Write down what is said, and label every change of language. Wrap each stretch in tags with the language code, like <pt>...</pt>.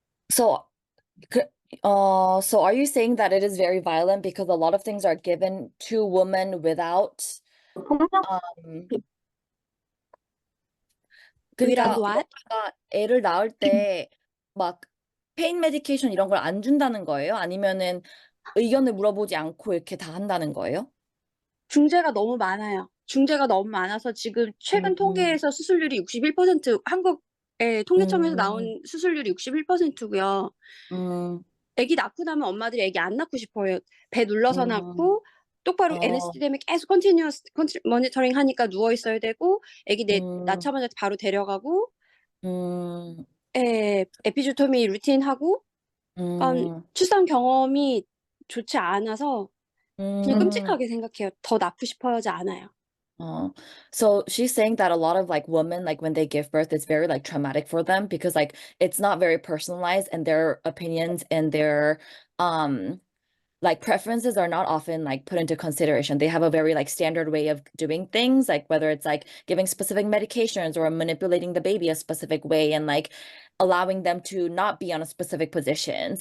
<en>So are you saying that it is very violent because a lot of things are given to women without Without what?</en> <ko>애를 낳을 때 막</ko> <en>페인 메디케이션</en> <ko>이런 걸 안 준다는 거예요? 아니면은 의견을 물어보지 않고 이렇게 다 한다는 거예요? 중재가 너무 많아요. 중재가 너무 많아서 지금 최근 통계에서 수술률이 61%, 한국의 통계청에서 나온 수술률이 61%고요. 아기 낳고 나면 엄마들이 아기 안 낳고 싶어요. 배 눌러서 낳고 똑바로 NST 때문에 계속</ko> <en>컨티뉴어스 모니터링</en> <ko>하니까 누워 있어야 되고 아기 낳자마자 바로 데려가고 에피조토미 루틴하고 출산 경험이 좋지 않아서 그냥 끔찍하게 생각해요. 더 낳고 싶어하지 않아요.</ko> <en>So she's saying that a lot of like women, like when they give birth, it's very like traumatic for them because like it's not very personalized and their opinions and their like preferences are not often like put into consideration. They have a very like standard way of doing things, like whether it's like giving specific medications or manipulating the baby a specific way and like allowing them to not be on a specific positions.</en>